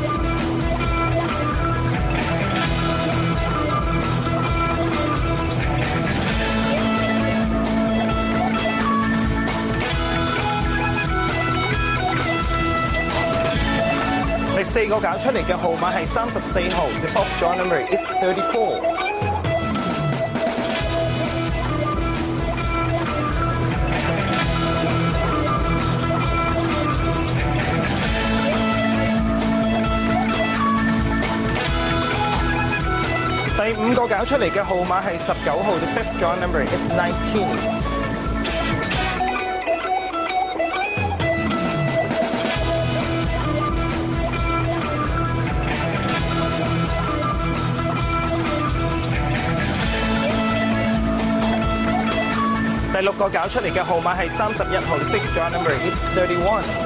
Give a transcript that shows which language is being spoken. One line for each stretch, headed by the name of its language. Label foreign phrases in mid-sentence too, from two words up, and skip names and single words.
Cantonese: 第四個搞出嚟嘅號碼係34號 ，
English: the fourth draw number is 34。
Cantonese: 第五個搞出嚟嘅號碼係19號 ，
English: the fifth draw number is 19。
Cantonese: 第六個搞出嚟嘅號碼係31號 ，
English: the sixth draw number is 31。